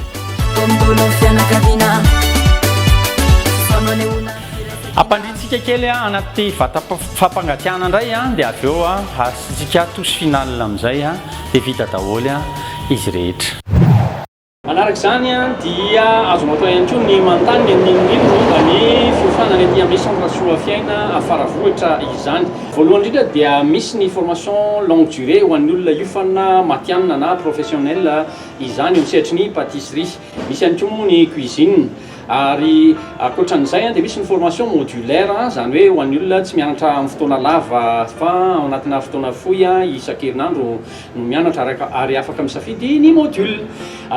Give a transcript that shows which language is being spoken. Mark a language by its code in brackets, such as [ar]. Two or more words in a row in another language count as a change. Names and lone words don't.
[mg] Ampandritsika kely anaty vata fampangatsiahana indray dia avy eo asitsika tosy final amin'izay dia vita daholo izy rehetra. Manaraka izany dia azonao atao ihany koa ny manontany ny fiofanana ety amin'ny centre soafiaina afaravohitra izany. Voalohany indrindra dia misy ny [fr] formation longue durée [mg] ho an'ny olona iofana matianina na professionnel izany eo misehatra ny pâtisserie. Misy ihany koa ny cuisine. Ary akoatran'izay dia misy ny [fr] formation modulaire [mg] zany hoe ho an'ny olona tsy mianatra amin'ny fotoana lava fa ao anatina fotoana fohy isan-kerinandro no mianatra ary afaka misafidy ny module.